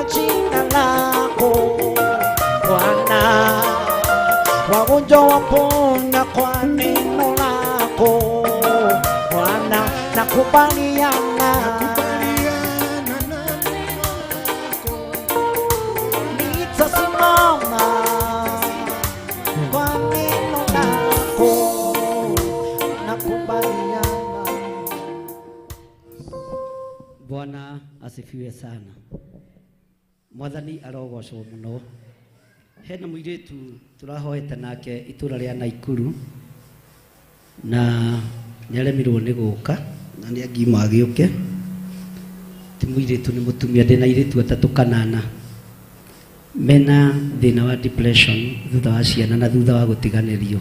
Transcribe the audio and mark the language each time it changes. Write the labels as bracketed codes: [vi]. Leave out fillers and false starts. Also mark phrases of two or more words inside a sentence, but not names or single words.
[sw] jina lako Bwana, wagonjwa wapona kwa neno lako Bwana, nakubaliana nitasimama kwa neno lako, nakubaliana. Bwana asifiwe sana. [ki] Mwathani arogocwo muno. Hena muiritu turahoete nake itura ria Naikuru na nyaremirwo ni guka na ni angima agiuke. Ti muiritu ni mutumia ndina iritu atatu kanana mena thina wa depression thutha wa ciana na thutha wa gutiganirio.